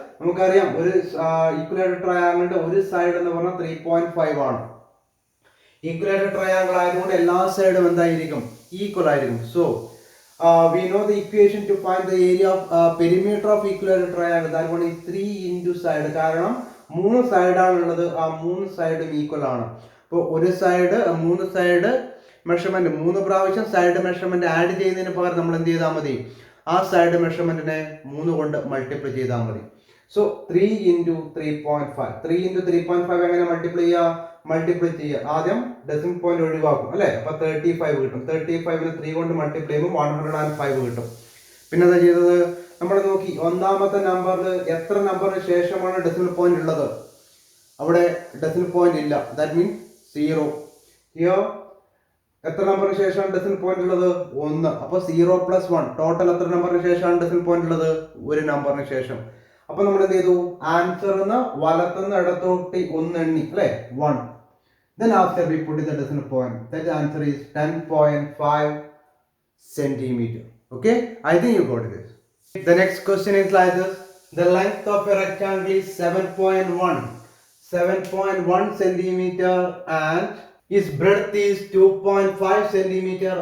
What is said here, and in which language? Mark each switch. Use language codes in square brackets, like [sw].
[ml] നമുക്കറിയാം ഒരു ഈക്വലേറ്റർ ട്രയാങ്കിളിന്റെ ഒരു സൈഡ് എന്ന് പറഞ്ഞാൽ 3.5 ആണ്. ഈക്വലേറ്റർ ട്രയാങ്കിൾ ആയതുകൊണ്ട് എല്ലാ സൈഡും എന്തായിരിക്കും? ഈക്വൽ ആയിരിക്കും. [en] So we know the equation to find the area of perimeter of equilateral triangle. That one is 3 into side. [ml] കാരണം 3 സൈഡ് ആണുള്ളത്. ആ 3 സൈഡും ഈക്വൽ ആണ്. അപ്പോൾ ഒരു സൈഡ് 3 സൈഡ് മെഷർമെന്റ് 3 പ്രാവശ്യം സൈഡ് മെഷർമെന്റ് ആഡ് ചെയ്യുന്നതിന് പകരം നമ്മൾ എന്ത് ചെയ്താൽ മതി? ആ സൈഡ് മെഷർമെന്റിനെ 3 കൊണ്ട് മൾട്ടിപ്ലൈ ചെയ്താൽ മതി. So 3 into 3.5. 3 into 3.5 എങ്ങനെ മൾട്ടിപ്ലൈ ചെയ്യുക? ആദ്യം ഡെസിമൽ പോയിന്റ് ഒഴിവാക്കും അല്ലേ? അപ്പൊ 35 കിട്ടും. 35ന് 3 കൊണ്ട് മൾട്ടിപ്ലൈ ചെയ്യുമ്പോൾ 105 കിട്ടും. പിന്നെ എന്താ ചെയ്തത്? നമ്മൾ നോക്കി ഒന്നാമത്തെ നമ്പറിൽ എത്ര നമ്പറിന് ശേഷമാണ് ഡെസിമൽ പോയിന്റ് ഉള്ളത്? അവിടെ ഡെസിമൽ പോയിന്റ് ഇല്ല. [en] That means 0. Here [ml] എത്ര നമ്പറിന് ശേഷമാണ് ഡെസിമൽ പോയിന്റ് ഉള്ളത്? 1. അപ്പോൾ 0 പ്ലസ് 1 ടോട്ടൽ എത്ര നമ്പറിന് ശേഷമാണ് ഡെസിമൽ പോയിന്റ് ഉള്ളത്? ഒരു നമ്പറിന് ശേഷം. അപ്പൊ നമ്മൾ എന്ത് ചെയ്തു? ആൻസറിന്ന് വലത്തുനിന്ന് ഇടത്തോട്ട് 1 എണ്ണി അല്ലേ? 1. [en] Then after we put the decimal point, that answer is 10.5 centimeter. Okay, I think you got this. The next question is like this. The length of a rectangle is 7.1 centimeter and its breadth is 2.5 centimeter.